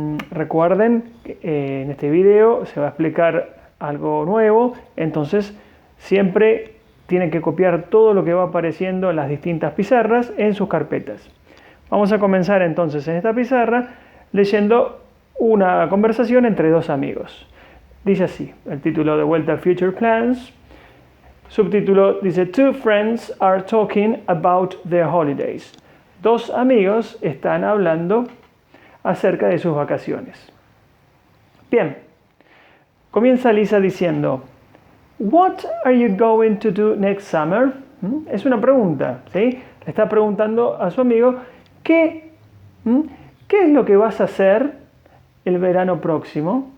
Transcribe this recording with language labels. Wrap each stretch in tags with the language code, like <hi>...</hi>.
<es>Recuerden que en este video se va a explicar algo nuevo, entonces siempre tienen que copiar todo lo que va apareciendo en las distintas pizarras en sus carpetas. Vamos a comenzar entonces en esta pizarra leyendo una conversación entre dos amigos. Dice así, el título de vuelta:</es> <en>Future Plans.</en> <es>Subtítulo dice:</es> <en>Two friends are talking about their holidays.</en> <es>Dos amigos están hablando acerca de sus vacaciones. Bien, comienza Lisa diciendo:</es> <en>What are you going to do next summer?</en> <es>Es una pregunta, ¿sí? Le está preguntando a su amigo ¿qué es lo que vas a hacer el verano próximo?</es>